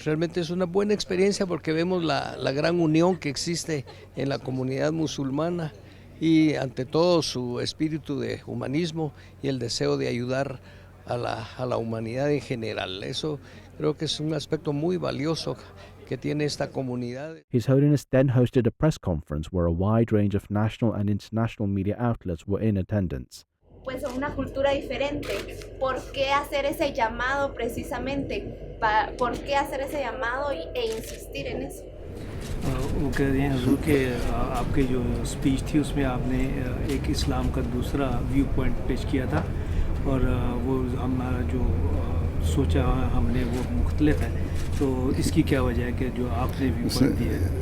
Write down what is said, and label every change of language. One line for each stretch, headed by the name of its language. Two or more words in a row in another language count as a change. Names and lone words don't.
Spanish: Realmente es una buena experiencia porque vemos la gran unión que existe en la comunidad musulmana, y ante todo su espíritu de humanismo y el deseo de ayudar a la humanidad en general. Eso creo que es un aspecto muy valioso que tiene esta comunidad.
English: His Holiness then hosted a press conference where a wide range of national and international media outlets were in attendance.
Spanish: Pues son una cultura diferente. ¿Por qué hacer ese llamado precisamente? ¿Por qué hacer ese llamado e insistir en eso?
Urdu: وہ کہہ رہے ہیں حضور کہ آپ کے جو سپیچ تھی اس میں آپ نے ایک اسلام کا دوسرا
English: view point
Urdu: پیش کیا تھا اور وہ ہمارا جو سوچا ہم نے وہ مختلف ہے، تو اس کی کیا وجہ ہے کہ جو آپ نے
English: view point
Urdu: دیا ہے?